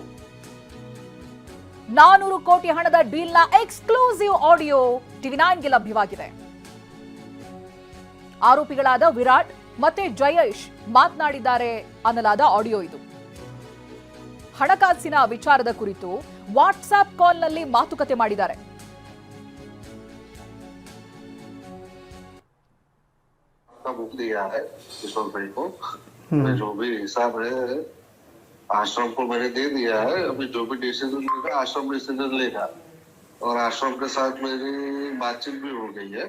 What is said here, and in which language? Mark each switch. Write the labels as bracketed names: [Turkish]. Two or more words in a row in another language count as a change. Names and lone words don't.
[Kannada] 400 ಕೋಟಿ ಹಣದ ಡೀಲ್ನ ಎಕ್ಸ್ಕ್ಲೂಸಿವ್ ಆಡಿಯೋ TV9ಗೆ ಲಭ್ಯವಾಗಿದೆ. ಆರೋಪಿಗಳಾದ ವಿರಾಟ್ ಮತ್ತೆ ಜಯೇಶ್ ಮಾತನಾಡಿದ್ದಾರೆ ಅನ್ನಲಾದ ಆಡಿಯೋ ಇದು. ಹಣಕಾಸಿನ ವಿಚಾರದ ಕುರಿತು ವಾಟ್ಸ್ಆಪ್ ಕಾಲ್ನಲ್ಲಿ ಮಾತುಕತೆ ಮಾಡಿದ್ದಾರೆ. [Hindi] बुक दिया है किशोर भाई को, जो भी हिसाब है आश्रम को मैंने दे दिया है. अभी जो भी डिसीजन लेगा आश्रम डिसीजन लेगा, और आश्रम के साथ मेरी बातचीत भी हो गई है.